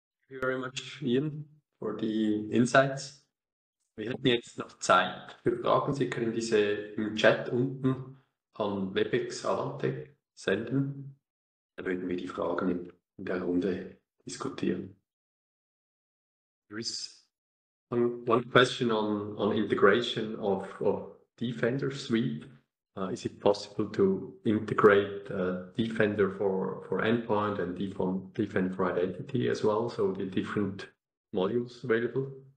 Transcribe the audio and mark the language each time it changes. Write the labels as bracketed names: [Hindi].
[English] Thank you very much, Ian, for the insights. [German] Wir hätten jetzt noch Zeit für Fragen. Sie können diese im Chat unten an WebEx Avante senden. Dann würden wir die Fragen in der Runde diskutieren. [English] There is one question on integration of Defender suite. Is it possible to integrate Defender for endpoint and Defender for identity as well? So the different modules available?